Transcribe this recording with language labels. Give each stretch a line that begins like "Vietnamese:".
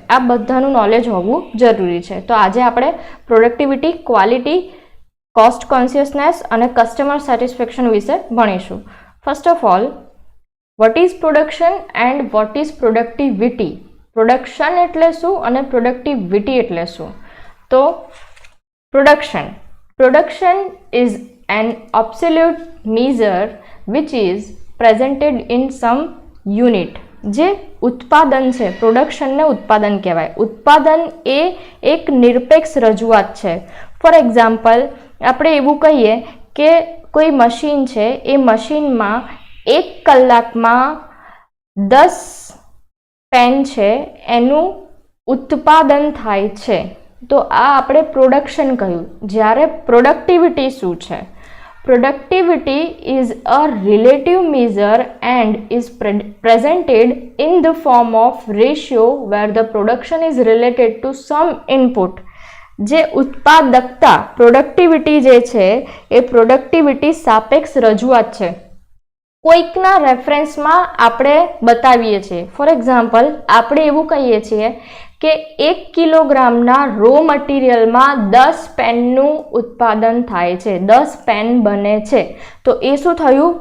Gujarati: આ બધાનું નોલેજ હોવું જરૂરી છે. તો આજે આપણે પ્રોડક્ટિવિટી, ક્વોલિટી, કોસ્ટ કોન્શિયસનેસ અને કસ્ટમર સેટિસ્ફેક્શન વિશે ભણીશું.
English: First of all, what is production and what is productivity?
Gujarati: Production એટલે શું અને પ્રોડક્ટિવિટી એટલે શું?
English: તો production is an absolute measure which is presented in some unit.
Gujarati: જે ઉત્પાદન છે, પ્રોડક્શનને ઉત્પાદન કહેવાય. ઉત્પાદન એ એક નિરપેક્ષ રજૂઆત છે.
English: for example,
Gujarati: આપણે એવું કહીએ કે કોઈ મશીન છે, એ મશીનમાં 1 કલાકમાં 10 પેન છે એનું ઉત્પાદન થાય છે. તો આ આપણે પ્રોડક્શન કહ્યું. જ્યારે પ્રોડક્ટિવિટી શું છે?
English: Productivity is a relative measure and is presented in the form of ratio where the production is related to some input.
Gujarati: જે ઉત્પાદકતા, પ્રોડક્ટિવિટી જે છે એ પ્રોડક્ટિવિટી સાપેક્ષ રજૂઆત છે. કોઈકના રેફરન્સમાં આપણે બતાવીએ છીએ.
English: for example,
Gujarati: આપણે એવું કહીએ છીએ કે 1 કિલોગ્રામના રો મટીરિયલમાં 10 પેનનું ઉત્પાદન થાય છે, 10 પેન બને છે. તો એ શું થયું?